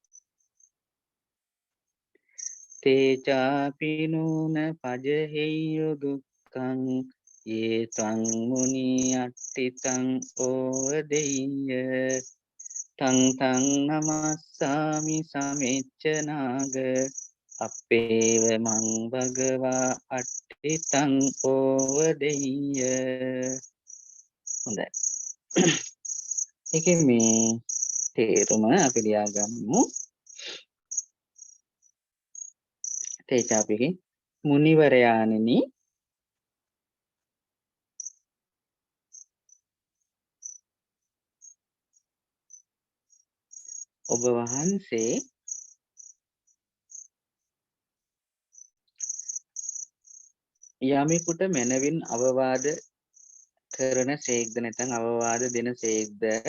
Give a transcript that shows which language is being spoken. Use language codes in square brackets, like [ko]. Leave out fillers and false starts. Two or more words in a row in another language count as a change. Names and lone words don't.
[pi] තේචාපි නූන පජහෙය්‍ය දුක්ඛං යේ ත්වං මුනි අට්ඨිතං ඕව දෙය්‍ය තං තං නමස්සාමි සමිච්ඡ නාග අපේව මං භගවා අට්ඨිතං ඕව දෙය්‍ය. [si] හොඳයි. ඒකේ මේ තේරුම අපි ලියාගමු. තේචාපිගේ මුනිවරයාණෙනි, ඔබ වහන්සේ යමෙකුට මැනවින් අවවාද කරන සේක්ද නැත්නම් අවවාද දෙන සේක්ද?